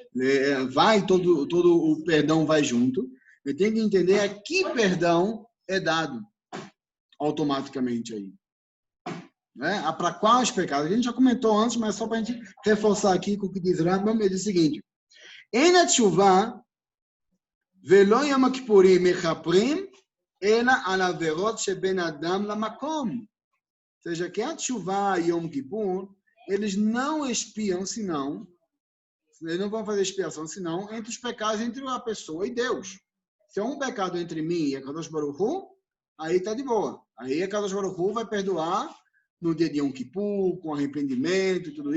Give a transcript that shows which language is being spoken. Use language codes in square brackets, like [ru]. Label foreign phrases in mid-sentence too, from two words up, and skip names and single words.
[pt] Vai todo o perdão vai junto. Eu tenho que entender a que perdão é dado automaticamente aí. Né? Para quais pecados? A gente já comentou antes, mas só para a gente reforçar aqui com o que diz Rambam, ele diz o seguinte: [he] אין תשובה ולא יום כיפורים מכפרים אלא על עבירות שבין אדם למקום. [pt] Ou seja, que a tshuva e Yom Kippur, eles não expiam, senão, eles não vão fazer expiação, senão, entre os pecados entre a pessoa e Deus. Se é um pecado entre mim e a Kadosh Baruch Hu, aí está de boa. Aí a Kadosh Baruch Hu vai perdoar no dia de Yom Kippur, com arrependimento e tudo isso.